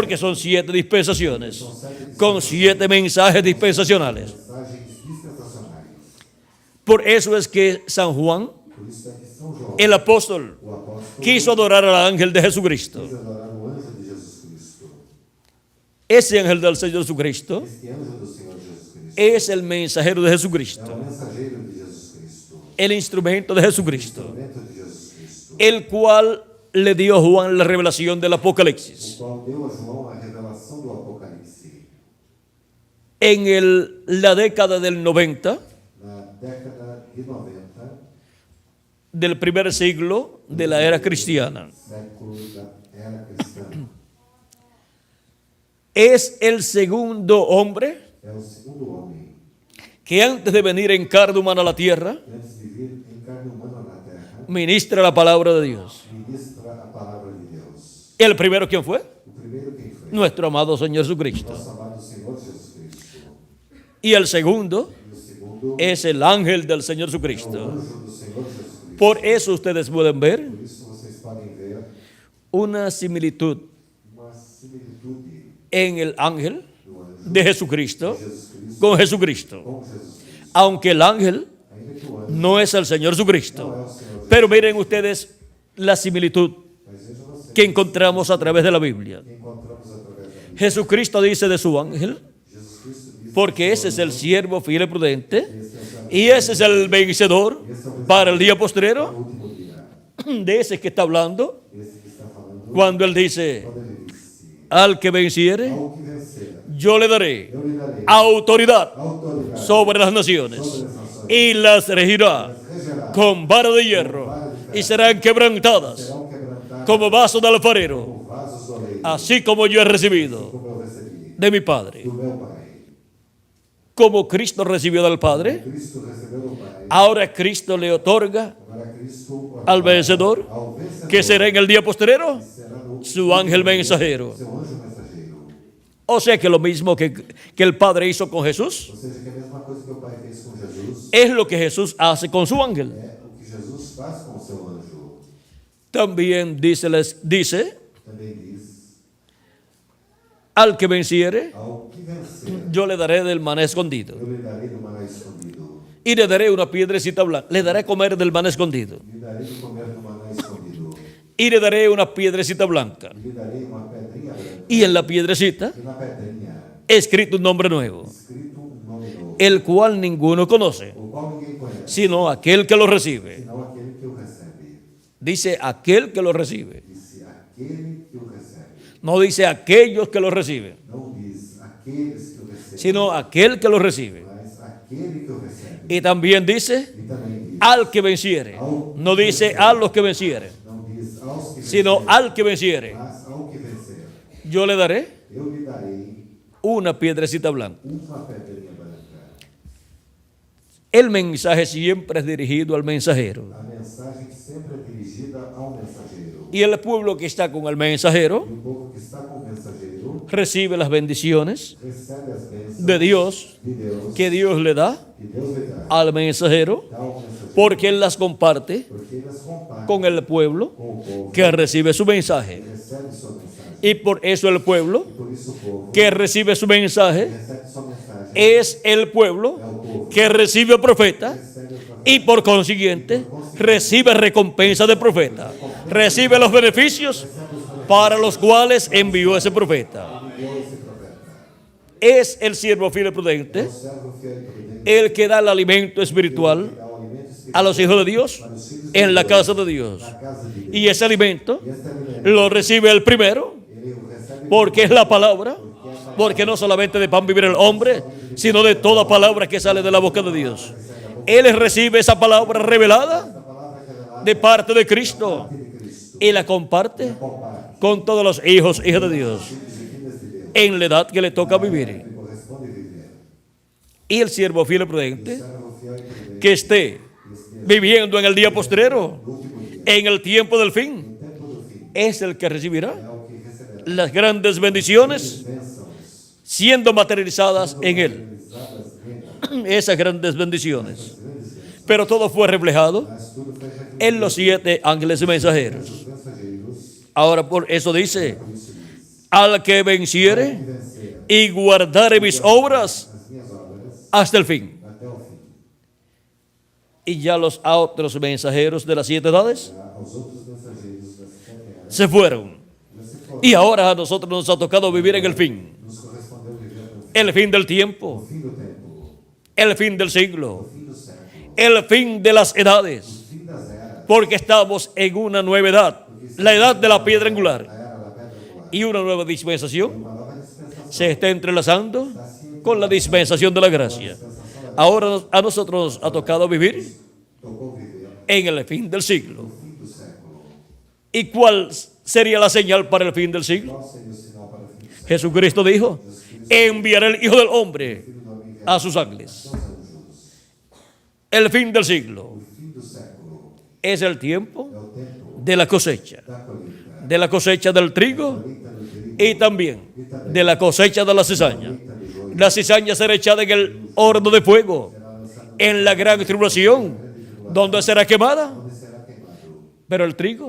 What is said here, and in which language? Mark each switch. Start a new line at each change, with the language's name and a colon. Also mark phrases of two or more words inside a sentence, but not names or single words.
Spanish: Porque son 7 dispensaciones,
Portuguese: são 7
Spanish: con 7 mensajes dispensacionales.
Portuguese: mensagens dispensacionais?
Spanish: Por eso es que San Juan,
Portuguese: Por isso é que São João,
Spanish: el apóstol,
Portuguese: o apóstolo,
Spanish: quiso adorar al ángel de Jesucristo.
Portuguese: quis adorar o anjo de Jesus Cristo.
Spanish: Ese ángel del Señor Jesucristo
Portuguese: Este anjo do Senhor Jesus Cristo
Spanish: es el mensajero de
Portuguese: é
Spanish: Jesucristo,
Portuguese: o mensageiro de Jesus Cristo,
Spanish: el instrumento de Jesucristo,
Portuguese: instrumento de Jesus Cristo,
Spanish: el cual le dio a Juan la revelación del
Portuguese: o
Spanish: Apocalipsis.
Portuguese: qual deu a João a revelação do Apocalipse.
Spanish: En la década del 90
Portuguese: Na década de 90,
Spanish: del primer siglo de la era cristiana,
Portuguese: século da era cristã,
Spanish: es el segundo hombre
Portuguese: é o segundo homem
Spanish: que antes de venir en carne humana a la tierra,
Portuguese: que antes de vir em carne humana na terra,
Spanish: ministra la palabra de Dios.
Portuguese: ministra a palavra de Deus.
Spanish: ¿El primero quién fue?
Portuguese: O primeiro quem foi?
Spanish: Nuestro amado Señor Jesucristo.
Portuguese: Nosso amado Senhor Jesus Cristo.
Spanish: Y el segundo
Portuguese: E o segundo
Spanish: es el ángel del Señor
Portuguese: é o
Spanish: Jesucristo.
Portuguese: anjo do Senhor Jesus Cristo.
Spanish: Por eso ustedes pueden ver
Portuguese: Por isso vocês podem ver
Spanish: una similitud
Portuguese: uma similitude
Spanish: en el ángel
Portuguese: do anjo
Spanish: de Jesucristo
Portuguese: de Jesus Cristo
Spanish: con Jesucristo.
Portuguese: com Jesus Cristo.
Spanish: Aunque el ángel
Portuguese: Ainda que o anjo
Spanish: no es el Señor
Portuguese: não é
Spanish: Jesucristo.
Portuguese: o Senhor Jesus,
Spanish: Pero miren ustedes la similitud
Portuguese: mas vejam vocês
Spanish: que encontramos a través de la Biblia.
Portuguese: que encontramos através da Bíblia.
Spanish: Jesucristo dice de su ángel,
Portuguese: Jesus Cristo diz
Spanish: porque ese es el siervo fiel y prudente, y ese es el vencedor para el día
Portuguese: no
Spanish: postrero.
Portuguese: último dia,
Spanish: De ese que está hablando,
Portuguese: esse que está falando,
Spanish: cuando él dice,
Portuguese: quando ele disse,
Spanish: al que venciere,
Portuguese: ao que vencer,
Spanish: yo le daré
Portuguese: eu lhe darei
Spanish: autoridad
Portuguese: autoridade
Spanish: sobre las naciones y las regirá
Portuguese: regerá,
Spanish: con vara de hierro y serán quebrantadas
Portuguese: serão quebrantadas
Spanish: como vaso de alfarero,
Portuguese: como vasos de oleiro,
Spanish: así como yo he recibido
Portuguese: como eu recebi
Spanish: de mi Padre.
Portuguese: do meu Pai.
Spanish: Como Cristo recibió del Padre,
Portuguese: Cristo recebeu do Pai,
Spanish: ahora Cristo le otorga
Portuguese: agora Cristo
Spanish: al vencedor,
Portuguese: ao vencedor,
Spanish: que será en el día postrero,
Portuguese: será no
Spanish: su ángel mensajero.
Portuguese: seu anjo mensageiro.
Spanish: O sea que lo mismo que el Padre hizo con Jesús,
Portuguese: Ou seja, que a mesma coisa que o Pai fez com Jesus
Spanish: es lo que Jesús hace con su ángel.
Portuguese: é o que Jesus faz com o seu anjo.
Spanish: También dice,
Portuguese: Também diz,
Spanish: al que venciere,
Portuguese: ao que vencer,
Spanish: yo le daré del maná escondido.
Portuguese: eu lhe darei do maná escondido.
Spanish: Y le daré una piedrecita blanca. Le daré a comer del maná escondido.
Portuguese: Lhe darei de comer do maná escondido.
Spanish: Y le daré una piedrecita blanca.
Portuguese: Lhe darei uma pedrinha branca.
Spanish: Y en la piedrecita,
Portuguese: E na pedrinha,
Spanish: escrito un nombre nuevo,
Portuguese: escrito um nome novo,
Spanish: el cual ninguno conoce,
Portuguese: o qual ninguém conhece,
Spanish: sino aquel que lo recibe.
Portuguese: senão aquele que o recebe.
Spanish: Dice aquel que lo recibe.
Portuguese: Disse aquele que o recebe.
Spanish: No dice aquellos que lo reciben,
Portuguese: Não diz aqueles que o recebem,
Spanish: sino aquel que lo recibe.
Portuguese: mas aquele que o recebe.
Spanish: Y también dice
Portuguese: E também diz,
Spanish: al que venciere. No dice a los que vencieren,
Portuguese: não diz aos que
Spanish: sino
Portuguese: vencerem,
Spanish: al que venciere.
Portuguese: mas ao que vencer.
Spanish: Yo le daré
Portuguese: Eu lhe darei
Spanish: una piedrecita blanca.
Portuguese: uma pedrinha branca.
Spanish: El mensaje siempre es dirigido al mensajero.
Portuguese: A mensagem sempre é dirigida ao mensageiro.
Spanish: Y el pueblo que está con el mensajero
Portuguese: E o povo que está com o mensageiro
Spanish: recibe las bendiciones
Portuguese: recebe as bênçãos
Spanish: de Dios
Portuguese: de Deus
Spanish: que Dios le da
Portuguese: que Deus lhe dá.
Spanish: al mensajero,
Portuguese: Dá ao mensageiro.
Spanish: porque él las comparte
Portuguese: Porque ele as compara
Spanish: con el pueblo
Portuguese: com o povo
Spanish: que recibe su mensaje.
Portuguese: que recebe sua mensagem.
Spanish: Y por eso el pueblo
Portuguese: Por isso o povo
Spanish: que recibe su mensaje
Portuguese: recebe sua mensagem.
Spanish: es el pueblo que recibe al profeta
Portuguese: Recebe o profeta.
Spanish: y por consiguiente recibe recompensa de profeta, recibe los beneficios para los cuales envió ese profeta.
Portuguese: Enviou esse profeta.
Spanish: Es el siervo fiel y prudente
Portuguese: O servo fiel e prudente
Spanish: el que da el alimento espiritual
Portuguese: dá o alimento espiritual
Spanish: a los hijos de Dios
Portuguese: para os filhos
Spanish: en
Portuguese: de
Spanish: la
Portuguese: Deus,
Spanish: casa de Dios.
Portuguese: na casa de Deus.
Spanish: Y ese alimento
Portuguese: E este alimento
Spanish: lo recibe el primero
Portuguese: ele o recebe
Spanish: porque es la palabra, porque no solamente de pan vivirá el hombre, sino de toda palabra que sale de la boca de Dios. Él recibe esa palabra revelada
Portuguese: essa palavra revelada
Spanish: de parte de Cristo
Portuguese: de Cristo.
Spanish: y la comparte
Portuguese: Compara
Spanish: con todos los hijos e hijas de Dios
Portuguese: filhos e filhas de Deus.
Spanish: en la edad que le toca vivir.
Portuguese: Que corresponde viver.
Spanish: Y el siervo fiel y prudente
Portuguese: Servo fiel e prudente
Spanish: que esté viviendo en el día postrero,
Portuguese: no último dia,
Spanish: en el tiempo del fin,
Portuguese: no tempo do fim,
Spanish: es el que recibirá
Portuguese: é o que receberá
Spanish: las grandes bendiciones
Portuguese: bênçãos
Spanish: siendo materializadas en él.
Portuguese: realizadas nele.
Spanish: Esas grandes bendiciones. Pero todo fue reflejado
Portuguese: Mas tudo foi refletido
Spanish: en los 7 ángeles mensajeros.
Portuguese: nos mensageiros.
Spanish: Ahora por eso dice,
Portuguese: Por isso diz:
Spanish: al que venciere
Portuguese: que vencer
Spanish: y guardare mis obras
Portuguese: as minhas obras
Spanish: hasta el fin.
Portuguese: até o fim.
Spanish: Y ya los otros mensajeros de las 7 edades
Portuguese: Já aos outros mensageiros das 7 eras
Spanish: se fueron.
Portuguese: já se foram.
Spanish: Y ahora a nosotros nos ha tocado vivir en el fin.
Portuguese: Nos correspondeu viver no
Spanish: El fin del tiempo,
Portuguese: fim do tempo,
Spanish: el fin del siglo,
Portuguese: no fim do século,
Spanish: el fin de las edades.
Portuguese: no fim das eras,
Spanish: Porque estamos en una nueva edad, la edad de la piedra
Portuguese: a
Spanish: angular.
Portuguese: era da pedra angular.
Spanish: Y una nueva dispensación
Portuguese: Uma nova dispensação
Spanish: se está entrelazando con la dispensación de la gracia. Ahora a nosotros nos ha tocado vivir
Portuguese: tocou viver
Spanish: en el fin del siglo.
Portuguese: no fim do século.
Spanish: ¿Y cuál sería la señal para el fin del siglo?
Portuguese: Qual seria o sinal para o fim do século?
Spanish: Jesucristo dijo, enviaré el Hijo del Hombre
Portuguese: Filho do homem
Spanish: a sus ángeles.
Portuguese: seus anjos.
Spanish: El fin del siglo
Portuguese: O fim do século
Spanish: es el tiempo
Portuguese: é o tempo
Spanish: de la cosecha,
Portuguese: da colheita.
Spanish: de la cosecha del trigo
Portuguese: Colheita do trigo,
Spanish: y también de la cosecha de la cizaña. La cizaña será echada en el horno de fuego, en la gran tribulación, donde será quemada.
Portuguese: onde será queimado.
Spanish: Pero el trigo